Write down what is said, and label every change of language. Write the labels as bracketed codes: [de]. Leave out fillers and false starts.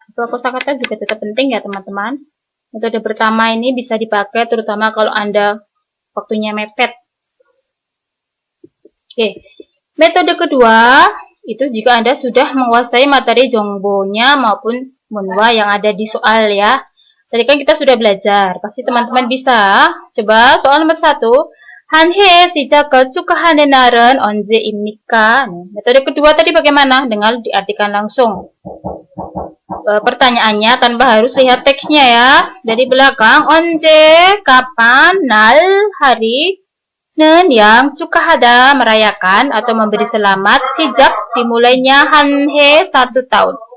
[id] Hafal kosakata juga tetap penting ya teman-teman. Metode pertama ini bisa dipakai terutama kalau Anda waktunya mepet. Oke. Metode kedua itu jika Anda sudah menguasai materi jongbonya maupun munwa yang ada di soal ya. Tadi kan kita sudah belajar, pasti teman-teman bisa. Coba soal nomor 1. [ko] 한해 시작을 축하하는 날은 언제입니까? [id] Metode kedua tadi bagaimana? Dengan diartikan langsung. Pertanyaannya tanpa harus lihat teksnya ya. Dari belakang, [ko] 언제, [id] kapan, 날, hari는 yang [ko] 축하하다, [id] merayakan atau memberi selamat, sejak dimulainya [ko] 한해 [id] 1 tahun.